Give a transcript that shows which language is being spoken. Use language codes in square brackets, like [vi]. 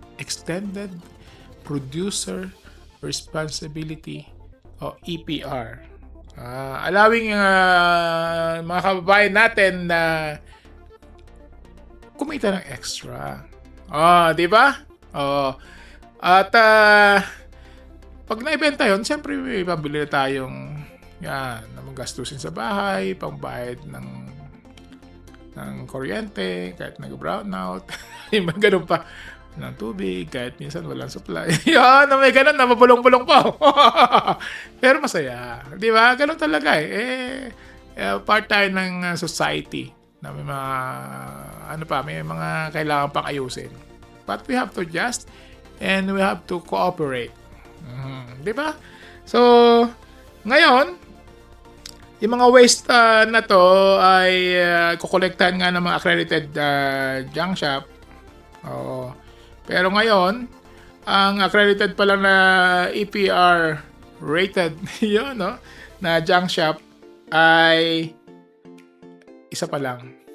[en] Extended Producer Responsibility o EPR. [tl] Allowing mga kababayan natin na kumita ng extra. Di ba? At pag naibenta yun, siyempre may pabili na tayong na magastusin sa bahay, pangbayad ng kuryente, kahit nag-brownout, yung mga ganun pa, ng tubig, kahit minsan walang supply. Yan, may ganun na mapulong-pulong pa. Pero masaya. Di ba? Ganun talaga part tayo ng society na may mga, may mga kailangan pang ayusin. [en] But we have to adjust and we have to cooperate. [tl] Di ba? So, ngayon, yung mga waste na to ay kukolektahan nga ng mga accredited junk shop. Pero ngayon, ang accredited pa lang na EPR rated yun, no, na junk shop ay isa pa lang.